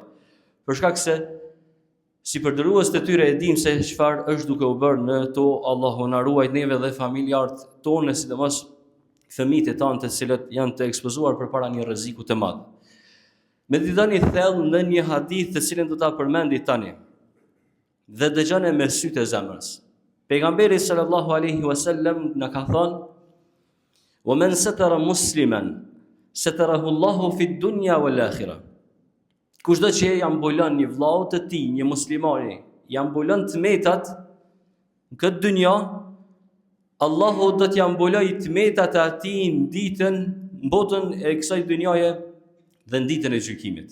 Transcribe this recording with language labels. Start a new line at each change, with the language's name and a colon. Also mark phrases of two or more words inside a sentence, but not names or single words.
Albanian: Për shkak se si përdërues të tyre e dim se çfarë është duke u bërë në to, Allahu na ruaj neve dhe familjarët tonë, sidomos fëmijët e tanë të cilët janë të ekspozuar përpara një rreziku të madh. Meditoni thellë në një hadith të cilin do ta përmendi tani dhe dëgjoni me sytë e zemrës.
Arabic: Pejgamberi صلى الله عليه وسلم
Albanian: na ka thënë:
Arabic: "ومن ستر مسلما ستره الله في الدنيا والآخرة."
Albanian: Kushdo që ja mbulon një vllau të tij, një muslimani, ja mbulon tmetat në këtë dynja, Allahu do t'ja mbulojë tmetat e atij në ditën, në botën e kësaj dynjaje dhe në ditën e gjykimit.